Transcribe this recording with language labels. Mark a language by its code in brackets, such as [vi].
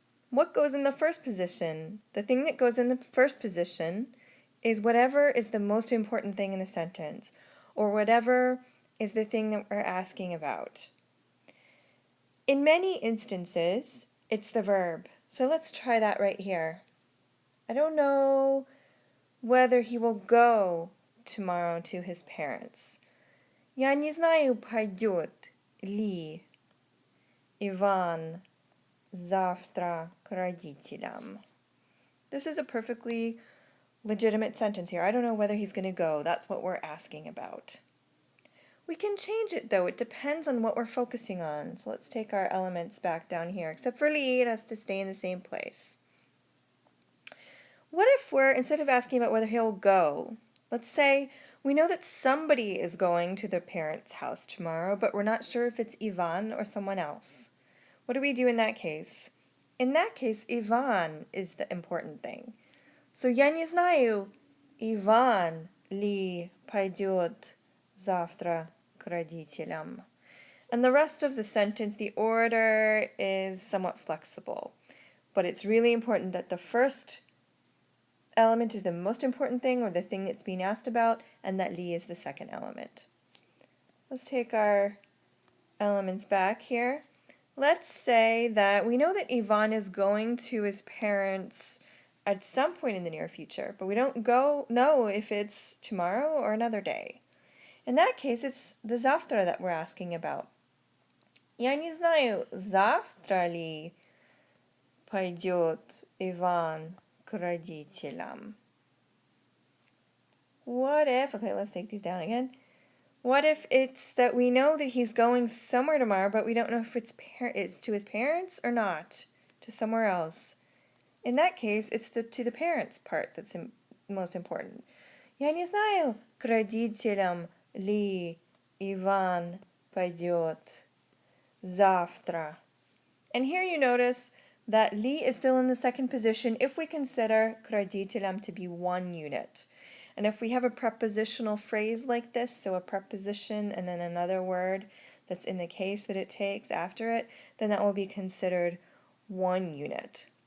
[en] What goes in the first position? The thing that goes in the first position is whatever is the most important thing in the sentence, or whatever is the thing that we're asking about. In many instances, it's the verb. So let's try that right here. I don't know whether he will go tomorrow to his parents. [ru] Я не знаю, пойдет ли Иван завтра к родителям. [en] This is a perfectly legitimate sentence here. I don't know whether he's going to go. That's what we're asking about. We can change it though. It depends on what we're focusing on. So let's take our elements back down here. Except for li, it has to stay in the same place. What if we're, instead of asking about whether he'll go, let's say we know that somebody is going to their parents' house tomorrow, but we're not sure if it's Ivan or someone else. What do we do in that case? In that case, Ivan is the important thing. [ru] So я не знаю, Иван ли пойдет завтра к родителям. [en] And the rest of the sentence, the order is somewhat flexible. But it's really important that the first element is the most important thing or the thing that's being asked about, and that li is the second element. Let's take our elements back here. Let's say that we know that Ivan is going to his parents at some point in the near future, but we don't know if it's tomorrow or another day. In that case, it's the завтра that we're asking about. [ru] Я не знаю, завтра ли пойдет Иван к родителям. [en] What if, okay, let's take these down again. What if it's that we know that he's going somewhere tomorrow, but we don't know if it's to his parents or not, to somewhere else? In that case, it's the to the parents part that's most important. [ru] Я не знаю, к родителям ли Иван пойдет завтра. [en] And here you notice that li is still in the second position if we consider [ru] к родителям [en] to be one unit. And if we have a prepositional phrase like this, so a preposition and then another word that's in the case that it takes after it, then that will be considered one unit.